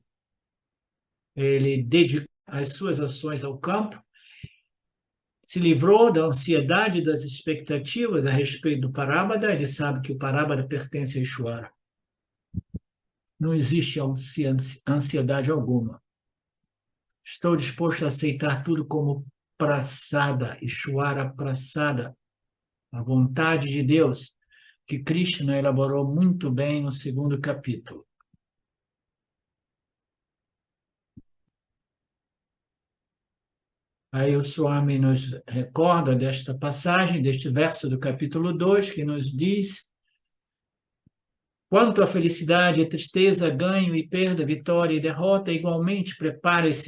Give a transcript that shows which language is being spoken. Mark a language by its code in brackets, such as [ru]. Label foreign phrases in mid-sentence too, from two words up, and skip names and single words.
[pt] Ele dedica as suas ações ao campo, se livrou da ansiedade, das expectativas a respeito do Parabada, ele sabe que o Parabada pertence a Ishwara. Não existe ansiedade alguma. Estou disposto a aceitar tudo como prasada, Ishwara prasada, a vontade de Deus, que Krishna elaborou muito bem no segundo capítulo. Aí o Swami nos recorda desta passagem, deste verso do capítulo 2, que nos diz: quanto à felicidade, a tristeza, ganho e perda, vitória e derrota, igualmente prepare-se.